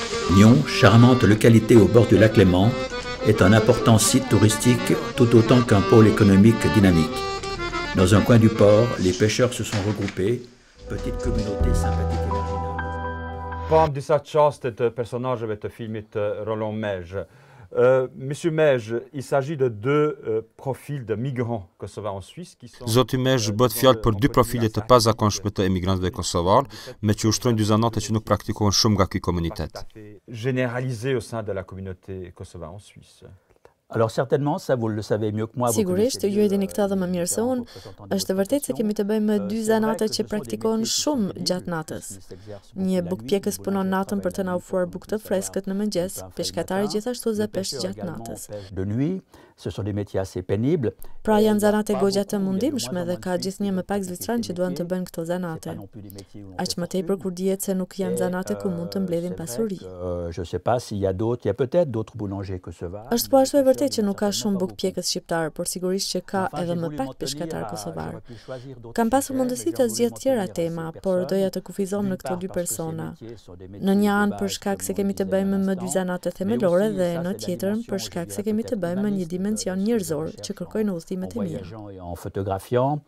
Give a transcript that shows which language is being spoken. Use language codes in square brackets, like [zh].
[fr] Nyon, charmante localité au bord du lac Léman, est un important site touristique tout autant qu'un pôle économique dynamique. Dans un coin du port, les pêcheurs se sont regroupés, petite communauté sympathique et marginale. [sq] Pam disa çaste të personazheve të filmit Rolon Mezh. [fr] Monsieur Mezh, il s'agit de deux profils de migrants kosovars en Suisse qui sont... [sq] Zoti Mezh bëhet fjalë për dy profile të pazakonshme të emigrantëve kosovar, me që ushtrojnë dy zanate që nuk praktikohen shumë nga ky komunitet. [fr] Généralisé au sein de la communauté kosovare en Suisse. Alors certainement, ça vous le savez mieux que moi. [sq] Sigurisht, ju e dini këtë dhe më mirë se unë, është vërtet se kemi të bëjmë me dy zanate që praktikohen shumë gjatë natës. Një bukpjekës punon natën për të na ofruar bukë të freskët në mëngjes, peshkatari gjithashtu zë peshë gjatë natës. [fr] De nuit, ce sont des métiers assez pénibles. [sq] Pra janë zanate gogja të mundimshme dhe ka gjithnjë më pak zvicran që duan të bëjnë këto zanate. Aq më tepër kur dihet se nuk janë zanate ku mund të mbledhin pasuri. [fr] Je sais pas s'il y a d'autres, il y a peut-être d'autres boulangers kosovar. [sq] Është po ashtu e vërtet që nuk ka shumë bukpjekës shqiptar, por sigurisht që ka edhe më pak peshkatar kosovar. Kam pasur mundësi të zgjedh tjera tema, por doja të kufizom në këto dy persona. Në një anë për shkak se kemi të bëjmë me dy zanate themelore dhe në tjetrën për shkak se kemi të bëjmë me një dimension njerëzor që kërkojnë udhëtimet e mira.